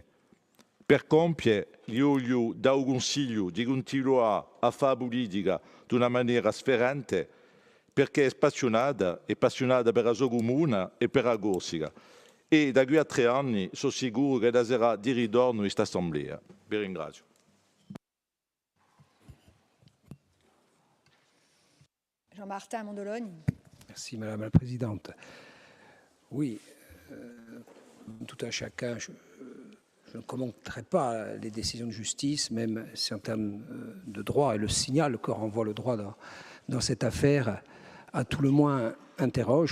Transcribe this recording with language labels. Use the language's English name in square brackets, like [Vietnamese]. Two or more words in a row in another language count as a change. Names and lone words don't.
[Italian] Per compiere, gli voglio dare un consiglio di continuare a fare politica di una maniera sferrante perché è appassionata per la sua comune e per la Corsica. E da qui a 3 anni sono sicuro che sarà di ritorno in questa assemblea. Vi ringrazio. [French] Jean-Martin Mondologne. Merci Madame la Présidente. Oui, tout un chacun, je ne commenterai pas les décisions de justice, même si en termes de droit, et le signal que renvoie le droit dans cette affaire, à tout le moins interroge.